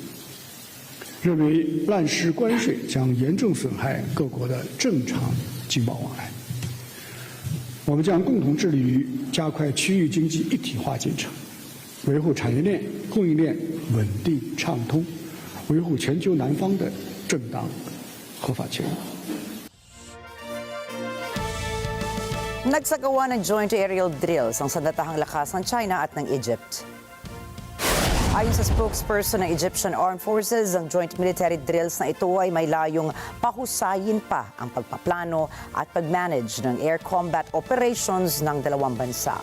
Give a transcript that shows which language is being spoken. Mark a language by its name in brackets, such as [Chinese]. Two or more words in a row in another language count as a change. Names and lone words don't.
[Chinese] 认为滥施关税将严重损害各国的正常经贸往来。我们将共同致力于加快区域经济一体化进程，维护产业链、供应链稳定畅通，维护全球南方的正当合法权益。 [Filipino] Nagsagawa ng [English] joint aerial drills [Filipino] ang sandatahang lakas ng China at ng Egypt. Ayon sa spokesperson ng Egyptian Armed Forces, ang [English] joint military drills [Filipino] na ito ay may layong pahusayin pa ang pagpaplano at pag-manage ng [English] air combat operations [Filipino] ng dalawang bansa.